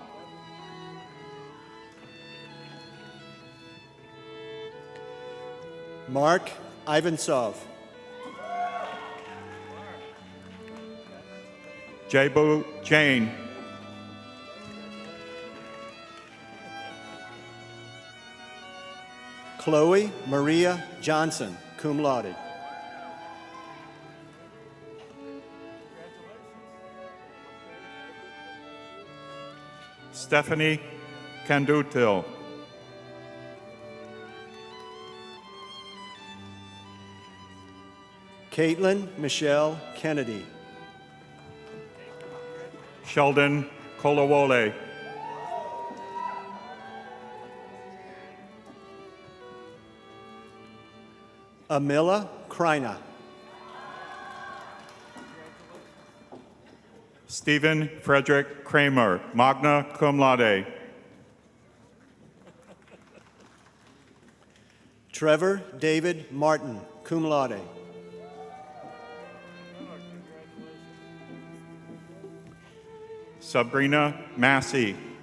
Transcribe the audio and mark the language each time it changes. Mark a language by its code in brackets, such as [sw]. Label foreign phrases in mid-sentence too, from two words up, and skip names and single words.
[en] Mark Ivansov. Jabu Jane. Chloe Maria Johnson, [la] cum laude. [en] Stephanie Candutil. Caitlin Michelle Kennedy. Sheldon Kolawole. Amila Kreina. Stephen Frederick Kramer, [la] magna cum laude. [en] Trevor David Martin, [la] cum laude. [en] Sabrina Massey.